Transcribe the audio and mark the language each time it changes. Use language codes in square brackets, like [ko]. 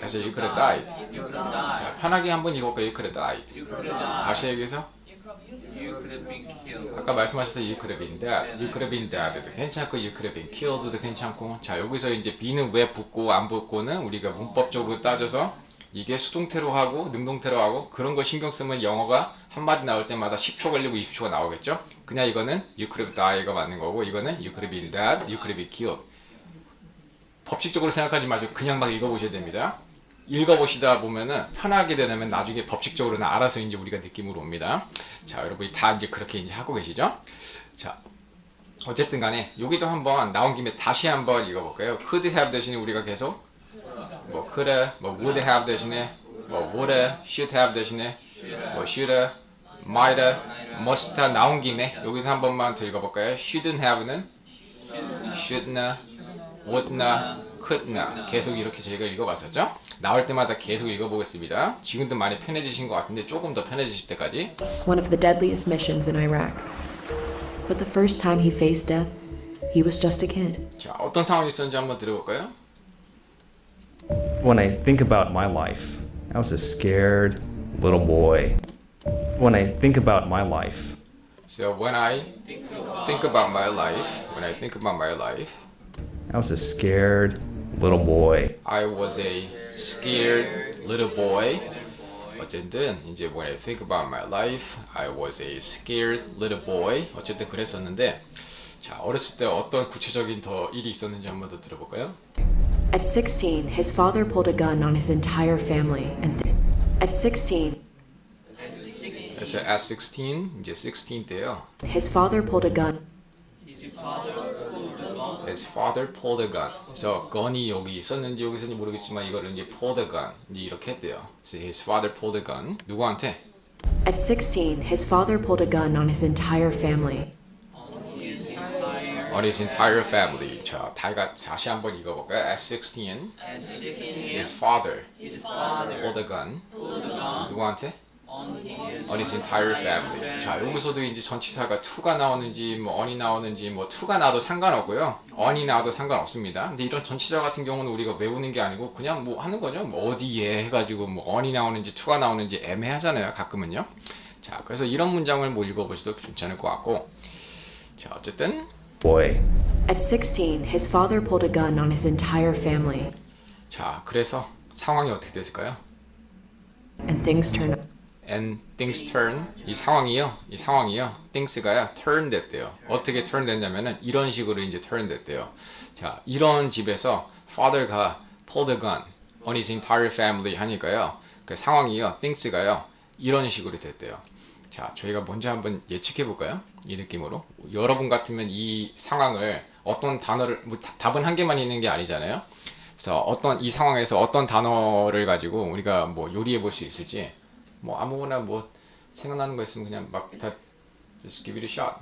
[en] 다시 you could have died. [ko] 자, 편하게 한번 읽어볼까요? [en] You could have died. [ko] 다시 얘기해서 [en] You could have been killed. [ko] 아까 말씀하셨던 [en] you could have been dead, [ko] you could have been dead도 괜찮고 [en] you could have been killed [ko] 도 괜찮고 자 여기서 이제 be는 왜 붙고 안 붙고는 우리가 문법적으로 따져서 이게 수동태로 하고 능동태로 하고 그런 거 신경 쓰면 영어가 한마디 나올 때마다 10초 걸리고 20초가 나오겠죠? 그냥 이거는 [en] you could have died [ko] 가 맞는 거고 이거는 [en] you could have been dead, you could have been killed [ko] 법칙적으로 생각하지 마시고 그냥 막 읽어보셔야 됩니다. 읽어보시다 보면은 편하게 되면 나중에 법칙적으로는 알아서 이제 우리가 느낌으로 옵니다. 자, 여러분이 다 이제 그렇게 이제 하고 계시죠? 자, 어쨌든 간에 여기도 한번 나온 김에 다시 한번 읽어볼까요? could have 대신에 우리가 계속 뭐 could have, 뭐 would have 대신에 뭐 would have, should have 대신에 뭐 should have, might have, must have 나온 김에 여기도 한 번만 더 읽어볼까요? shouldn't have는 shouldn't, wouldn't, couldn't 계속 이렇게 저희가 읽어봤었죠? 나올 때마다 계속 읽어보겠습니다. 지금도 많이 편해지신 것 같은데 조금 더 편해지실 때까지. [en] One of the deadliest missions in Iraq. But the first time he faced death, he was just a kid. [ko] 자, 어떤 상황이 있었는지 한번 들어볼까요? [en] When I think about my life, I was a scared little boy. When I think about my life, So when I think about my life, I was a scared little boy. I was a scared little boy. [ko] 어쨌든 이제 [en] when I think about my life, I was a scared little boy. [ko] 어쨌든 그랬었는데 자 어렸을 때 어떤 구체적인 더 일이 있었는지 한번 더 들어볼까요? [en] At 16, his father pulled a gun on his entire family, and at 16, [ko] 그래서 [en] at 16 [ko] 이제 16 때요. [en] his father pulled a gun. His father pulled a gun. [ko] 그래서 gun이 여기 있었는지 여기 있었는지 모르겠지만 이거를 이제 [en] pulled a gun [ko] 이제 이렇게 했대요. [en] So his father pulled a gun. [ko] 누구한테? [en] At 16, his father pulled a gun on his entire family. On his entire family. [ko] 자, 다시 한번 읽어볼까요? [en] At 16, his father pulled a gun. [ko] 누구한테? [en] On his entire family. [ko] 자, 여기서도 이제 전치사가 to가 나오는지 뭐 on이 나오는지 뭐 to가 나도 상관없고요. on이 나와도 상관없습니다. 근데 이런 전치사 같은 경우는 우리가 외우는 게 아니고 그냥 뭐 하는 거죠. 뭐 어디에 해가지고 뭐 on이 나오는지 to가 나오는지 애매하잖아요. 가끔은요. 자, 그래서 이런 문장을 뭐 읽어보셔도 괜찮을 것 같고. 자, 어쨌든 [en] Boy. At 16, his father pulled a gun on his entire family, [ko] 자, 그래서 상황이 어떻게 됐을까요? [en] and things turned And things turn [ko] 이 상황이요 things가요 turn 됐대요. 어떻게 turn 됐냐면은 이런 식으로 이제 turn 됐대요. 자, 이런 집에서 father가 [en] pulled a gun on his entire family [ko] 하니까요. 그 상황이요 things가요 이런 식으로 됐대요. 자, 저희가 먼저 한번 예측해 볼까요? 이 느낌으로 여러분 같으면 이 상황을 어떤 단어를 뭐 답은 한 개만 있는 게 아니잖아요. 그래서 어떤 이 상황에서 어떤 단어를 가지고 우리가 뭐 요리해 볼 수 있을지 뭐 아무거나 뭐 생각나는 거 있으면 그냥 막 다 [en] just give it a shot.